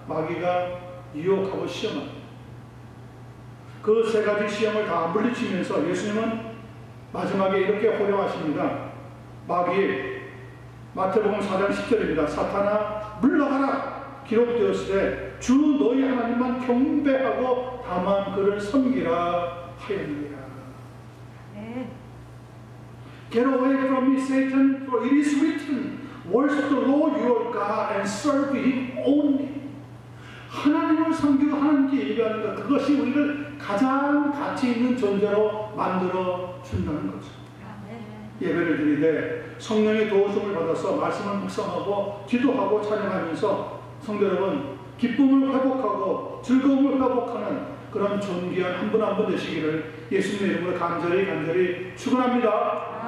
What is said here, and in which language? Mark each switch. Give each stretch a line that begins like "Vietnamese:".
Korean: 마귀가 유혹하고 시험합니다. 그 3가지 시험을 다 물리치면서 예수님은 마지막에 이렇게 호령하십니다. 마귀, 마태복음 4장 10절입니다. 사탄아 물러가라. 기록되었으되 주 너희 하나님만 경배하고 다만 그를 섬기라 하였느니라.
English: Get away from me, Satan, for it is written, worship the Lord your God and serve Him only.
Korean: 하나님을 섬기고 하나님께 예배하는 것, 그것이 우리를 가장 가치 있는 존재로 만들어 준다는 거죠. 예배를 드리되 성령의 도우심을 받아서 말씀을 묵상하고 기도하고 찬양하면서 성도 여러분, 기쁨을 회복하고 즐거움을 회복하는 그런 존귀한 한 분 한 분 되시기를 예수님의 이름으로 간절히 축원합니다.